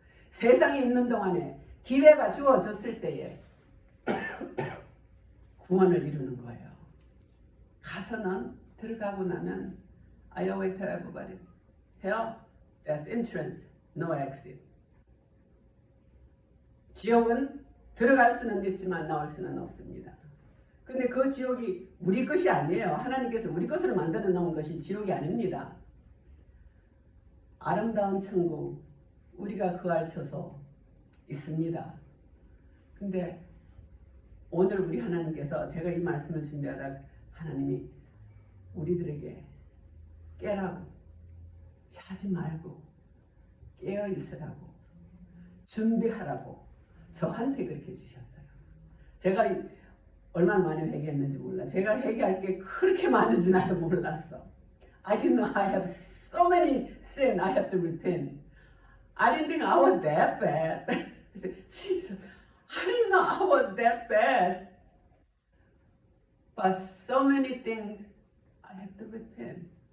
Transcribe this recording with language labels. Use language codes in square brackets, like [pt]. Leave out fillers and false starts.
[ko] 세상에 있는 동안에 기회가 주어졌을 때에 구원을 이루는 거예요. 가서는 들어가고 나면 [en] I always tell everybody, hell, that's entrance, no exit. [ko] 지옥은 들어갈 수는 있지만 나올 수는 없습니다. 근데 그 지옥이 우리 것이 아니에요. 하나님께서 우리 것으로 만들어 놓은 것이 지옥이 아닙니다. 아름다운 천국, 우리가 그 알쳐서 있습니다. 근데 오늘 우리 하나님께서 제가 이 말씀을 준비하다 하나님이 우리들에게 깨라고, 자지 말고 깨어 있으라고, 준비하라고 저한테 그렇게 주셨어요. 제가 얼마나 많이 회개했는지 몰라. 제가 회개할 게 그렇게 많은지 나도 몰랐어. [en] I didn't know I have so many sin I have to repent. I didn't think I was that bad. I said, Jesus, I didn't know I was that bad. But so many things I have to repent.